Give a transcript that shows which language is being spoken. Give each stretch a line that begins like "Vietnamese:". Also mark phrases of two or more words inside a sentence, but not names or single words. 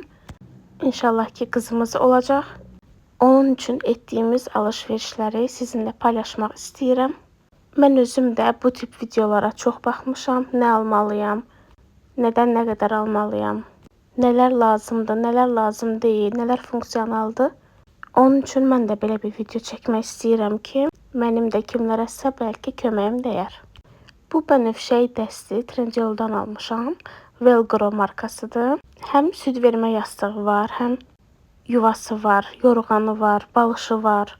Turkish: İnşallah ki kızımız olacak. Onun için ettiğimiz alışverişleri sizinle paylaşmak istedim.
Azerbaijani: Ben özüm de bu tip videolara çok baxmışam.
Turkish: Ne almalıyam, neden ne kadar almalıyam, neler lazımdı, neler lazım değil, neler fonksiyonaldı.
Azerbaijani: Onun üçün mən də belə bir video çəkmək istəyirəm ki, mənim də kimlərəsə bəlkə köməyim dəyər. Bu bənövşəyi dəsti Trendyoldan almışam. Velcro markasıdır. Həm süd vermə yastığı var, həm yuvası var, yorğanı var, balışı var.